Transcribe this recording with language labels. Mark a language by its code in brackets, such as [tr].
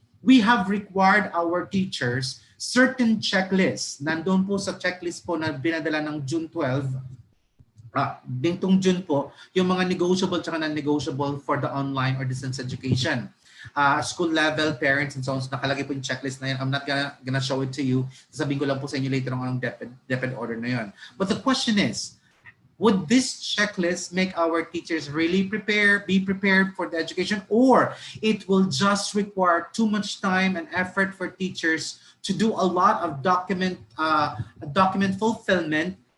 [en] We have required our teachers certain checklists. [tl] Nandun po sa checklist po na binadala ng June 12, dintong June po, yung mga negotiable at non-negotiable [en] for the online or distance education. School level, parents, and so on. So [tl] nakalagay po yung checklist na yan. [en] I'm not gonna show it to you. [tl] Sasabihin ko lang po sa inyo [en] later on [tl] ang DepEd order na yun. [en] But the question is, would this checklist make our teachers really be prepared for the education, or it will just require too much time and effort for teachers to do a lot of document fulfillment